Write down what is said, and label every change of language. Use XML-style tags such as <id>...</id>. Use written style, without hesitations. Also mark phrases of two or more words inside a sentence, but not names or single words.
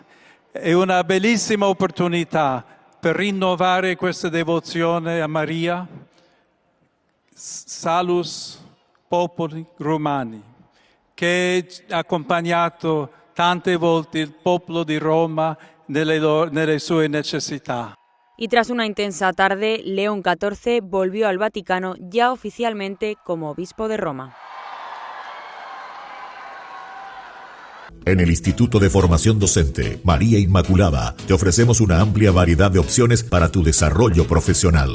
<it>È una bellissima opportunità per rinnovare questa devozione a Maria. Salus Populi Romani, che ha accompagnato tante volte il popolo di Roma nelle sue necessità.</it> <es>Y tras una intensa tarde, León XIV volvió al Vaticano ya oficialmente como obispo de Roma. En el Instituto de Formación Docente María Inmaculada te ofrecemos una amplia variedad de opciones para tu desarrollo profesional.</es>